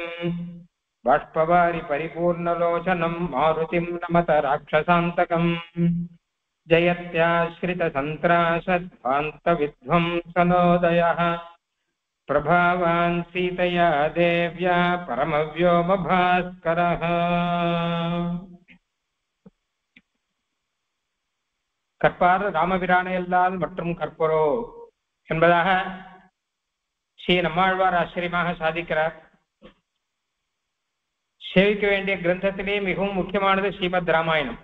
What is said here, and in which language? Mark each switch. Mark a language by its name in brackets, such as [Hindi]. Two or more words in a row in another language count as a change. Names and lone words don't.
[Sanskrit] बाष्पवारि परिपूर्णलोचनं मारुतिं नमत राक्षसान्तकम्। जयत्याश्रितसन्त्रासध्वान्तविध्वंसनोदयः प्रभावान् सीतया देव्या परमव्योमभास्करः। [Tamil] கற்பார் ராமபிரானையல்லால் மற்றும் கற்பரோ என்பதாக ஸ்ரீ நம்மாழ்வார் ஆச்சரியமாக சாதிக்கிறார். சேவிக்க வேண்டிய கிரந்தத்திலே மிகவும் முக்கியமானது ஸ்ரீமத் ராமாயணம்.